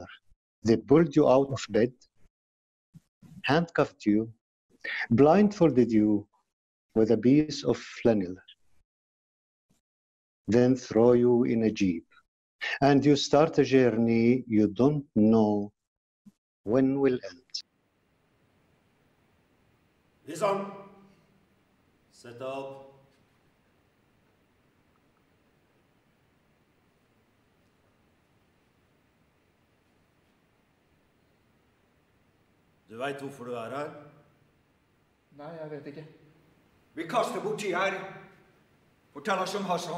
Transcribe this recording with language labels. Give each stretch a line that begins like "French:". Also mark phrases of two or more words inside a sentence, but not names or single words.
English: They pulled you out of bed, handcuffed you, blindfolded you with a piece of flannel, then throw you in a jeep, and you start a journey you don't know when will end. Listen, set up.
Norwegian: Du vet hvorfor du er her? Nei, jeg vet ikke. Vi kaster bort tid her. Fortell oss om Hassan.